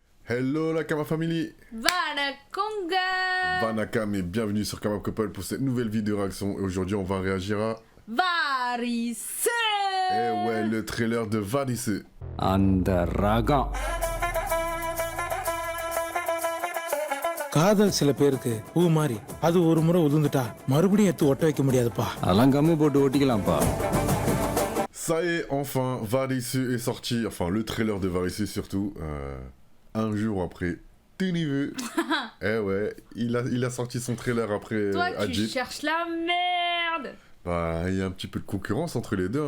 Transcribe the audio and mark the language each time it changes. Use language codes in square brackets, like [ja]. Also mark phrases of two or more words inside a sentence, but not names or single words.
[fr] Hello la Kama Family. Vanakonga. Vanakam et bienvenue sur Kama Couple pour cette nouvelle vidéo réaction. Et aujourd'hui on va réagir à... Varisse. Eh ouais, le trailer de Varisse. [ta] அந்த ரகம் காதல் சில பேருக்கு பூ மாதிரி அது ஒரு முறை உதிர்ந்துட்டா மறுபடியும் எடுத்து ஒட்ட வைக்க முடியாதுப்பா. அதெல்லாம் கம்மு போட்டு ஓட்டிக்கலாம்ப்பா. [fr] Ça y est, enfin, Varisse est sorti. Enfin, le trailer de Varisse surtout. Un jour après. Ténivu. Eh ouais, il a sorti son trailer après Toi, tu Adjit. cherches la merde. Bah, il y a un petit peu de concurrence entre les deux.